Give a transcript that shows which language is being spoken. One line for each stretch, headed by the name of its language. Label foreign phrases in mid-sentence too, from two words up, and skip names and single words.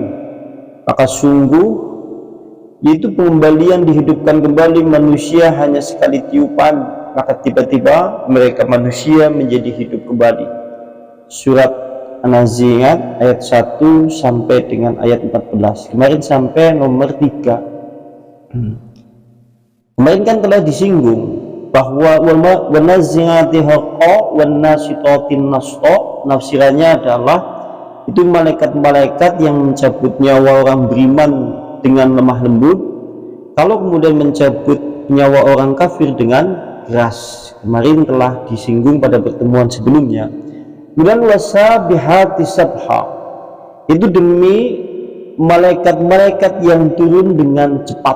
Indonesian: Maka sungguh yaitu pengembalian dihidupkan kembali manusia hanya sekali tiupan, maka tiba-tiba mereka manusia menjadi hidup kembali. Surat An-Nazi'at ayat 1 sampai dengan ayat 14. Kemarin sampai nomor 3. Kemarin kan telah disinggung bahwa
Arabic: والنازعات غرقا والناشطات نشطا,
Indonesian: nafsirannya adalah itu malaikat-malaikat yang mencabut nyawa orang beriman dengan lemah lembut, kalau kemudian mencabut nyawa orang kafir dengan keras. Kemarin telah disinggung pada pertemuan sebelumnya. Kemudian
Arabic: والسابحات سبحا,
Indonesian: itu demi malaikat-malaikat yang turun dengan cepat.